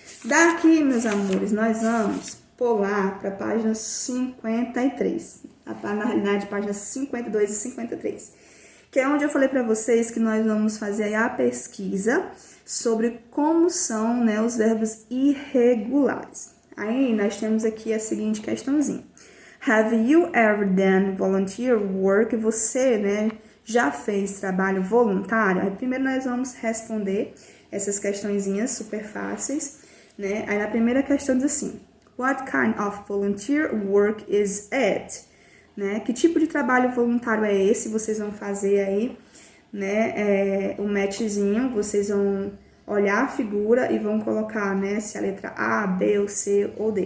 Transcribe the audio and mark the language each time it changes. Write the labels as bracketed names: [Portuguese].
[Portuguese] Daqui, meus amores, nós vamos pular para a página 53. Na realidade, páginas 52 e 53. Que é onde eu falei para vocês que nós vamos fazer aí a pesquisa sobre como são, né, os verbos irregulares. Aí, nós temos aqui a seguinte questãozinha. [English] Have you ever done volunteer work? [Portuguese] Você, né, já fez trabalho voluntário? Aí, primeiro nós vamos responder essas questõezinhas super fáceis, né? Aí na primeira questão diz assim: [English] What kind of volunteer work is it? [Portuguese] Né? Que tipo de trabalho voluntário é esse? Vocês vão fazer aí, né, um matchzinho, vocês vão olhar a figura e vão colocar, né, se a letra A, B, ou C ou D.